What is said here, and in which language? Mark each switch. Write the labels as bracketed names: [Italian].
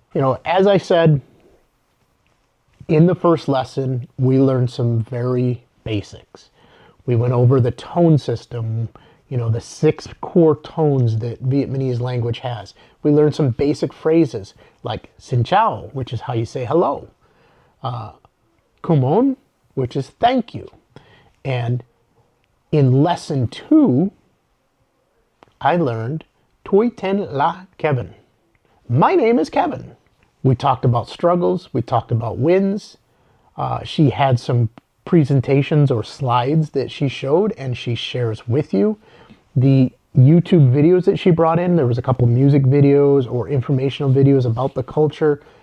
[English] You know, as I said, in the first lesson, we learned some very basics. We went over the tone system, you know, the 6 core tones that Vietnamese language has. We learned some basic phrases like xin chào, which is how you say hello. Come on, which is thank you. And in lesson 2, I learned [Vietnamese] Tôi tên là Kevin. [English] My name is Kevin. We talked about struggles. We talked about wins. She had some presentations or slides that she showed and she shares with you. The YouTube videos that she brought in, there was a couple music videos or informational videos about the culture.